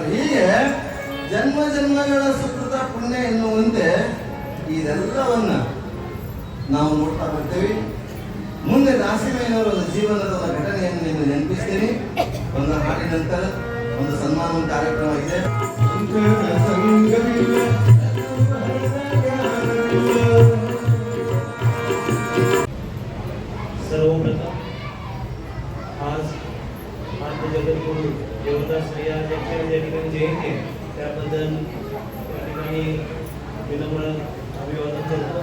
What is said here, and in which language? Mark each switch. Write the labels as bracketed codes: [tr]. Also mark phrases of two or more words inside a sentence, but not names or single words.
[kn] ಹೀಗೆ ಜನ್ಮಗಳ ಸುಕೃತ ಪುಣ್ಯ ಎನ್ನುವಂತೆ ಇದೆಲ್ಲವನ್ನ ನಾವು ನೋಡ್ತಾ ಬರ್ತೇವೆ. ಮುಂದೆ ದಾಸಿಮಯ್ಯನವರ ಒಂದು ಜೀವನದ ಒಂದು ಘಟನೆಯನ್ನು ನಿಮಗೆ ನೆನಪಿಸ್ತೀನಿ. ಒಂದು ಹಾಡಿನ ನಂತರ ಒಂದು ಸನ್ಮಾನ ಕಾರ್ಯಕ್ರಮ ಇದೆ. [mr] सर्वप्रथम आज आद्य जगद्गुरु देवदास यांच्या ज्या ठिकाणी जयंती आहे त्याबद्दल या ठिकाणी विनम्र अभिवादन करतो.